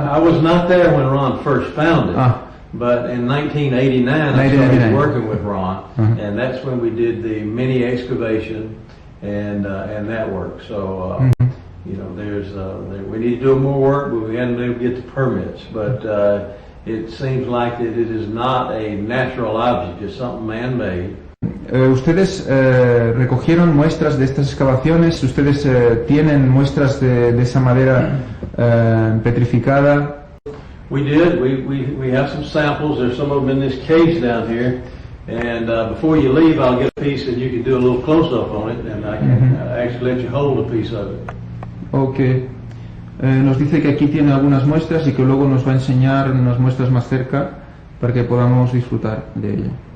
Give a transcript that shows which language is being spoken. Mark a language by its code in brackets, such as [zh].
[en] I was not there when Ron first found it. But in 1989, I started working with Ron, and that's when we did the mini excavation and that work. So you know, we need to do more work, but we hadn't been able to get the permits. But it seems like that it is not a natural object; it's something man-made. [es] Ustedes recogieron muestras de estas excavaciones. Ustedes tienen muestras de esa madera petrificada. [en] We did. We have some samples. There's some of them in this cage down here. And before you leave, I'll get a piece and you can do a little close-up on it, and I can actually let you hold a piece of it. Okay. [es] Nos dice que aquí tiene algunas muestras y que luego nos va a enseñar unas muestras más cerca para que podamos disfrutar de ella.